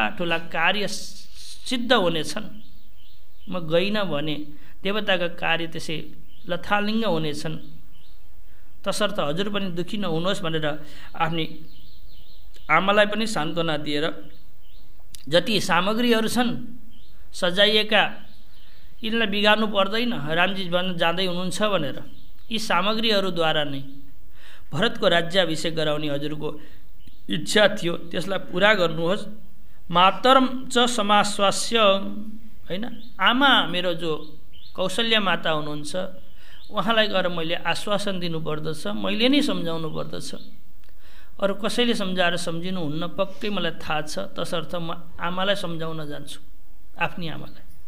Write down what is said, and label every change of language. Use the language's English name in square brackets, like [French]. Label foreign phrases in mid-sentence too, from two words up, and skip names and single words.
[Nepali] ठुला कार्य सिद्ध हुनेछन्, म गइनँ भने देवताका कार्य त्यसै लथालिङ्ग हुनेछन्, तसर्थ हजुर पनि दुखी नहुनुहोस् भनेर आफ्नी आमालाई पनि सान्त्वना दिएर जति सामग्रीहरू छन् सजाइएका, यिनलाई बिगार्नु पर्दैन, रामजी भन्न जाँदै हुनुहुन्छ भनेर यी सामग्रीहरूद्वारा नै भरतको राज्याभिषेक गराउने हजुरको इच्छा थियो, त्यसलाई पुरा गर्नुहोस्। [Sanskrit] मातरम च समाश्वास्य, [Nepali] होइन, आमा मेरो जो कौशल्या माता हुनुहुन्छ उहाँलाई गएर मैले आश्वासन दिनुपर्दछ, मैले नै सम्झाउनु पर्दछ, अरू कसैले सम्झाएर सम्झिनुहुन्न, पक्कै मलाई थाहा छ। तसर्थ म आमालाई सम्झाउन जान्छु, आफ्नी आमालाई।